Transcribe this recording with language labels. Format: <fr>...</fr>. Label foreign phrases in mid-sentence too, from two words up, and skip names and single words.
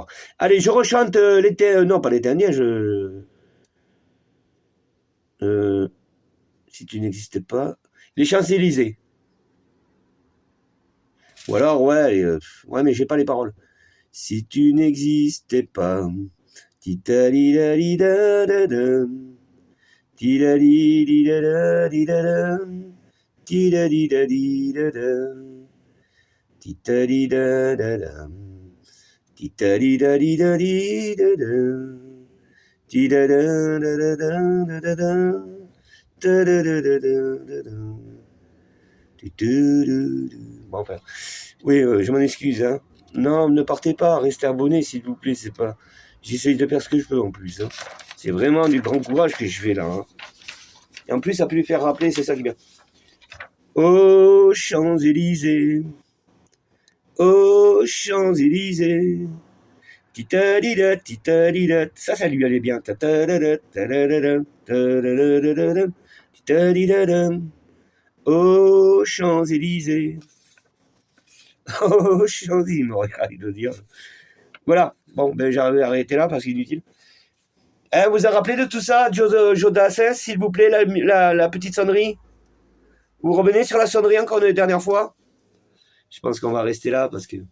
<fr>Allez, je rechante l'été... non, pas l'été indien, si tu n'existais pas... Les Champs-Élysées. Ou alors, ouais, mais j'ai pas les paroles. Si tu n'existais pas... Tita-li-da-li-da-da-dam. Tida-di-di-da-da-di-da-dam. Tida-di-da-di-da-dam. Tita-di-da-da-dam. Tita-di-da-di-da-di-da-dam. Tida-da-da-da-da-da-da-dam. Ta-da-da-da-da-da-dam. Bon, enfin, oui, je m'en excuse. Hein. Non, ne partez pas, restez abonnés, s'il vous plaît. C'est pas. J'essaye de faire ce que je peux en plus. Hein. C'est vraiment du grand courage que je fais là. Hein. Et en plus, ça peut lui faire rappeler, c'est ça qui est bien. Aux Champs-Élysées. Aux Champs-Élysées. Tita-di-da, tita-di-da. Ça lui allait bien. Ta-ta-da-da, ta-da-da-da, ta-da-da-da-da, tita-di-da-da. Aux Champs-Élysées. Aux Champs-Élysées, il me regarde de dire. Voilà. Bon, ben j'avais arrêté là parce qu'il est inutile. Vous a rappelé de tout ça, Joe Dassens, s'il vous plaît, la petite sonnerie? Vous revenez sur la sonnerie encore une dernière fois? Je pense qu'on va rester là parce que...</fr>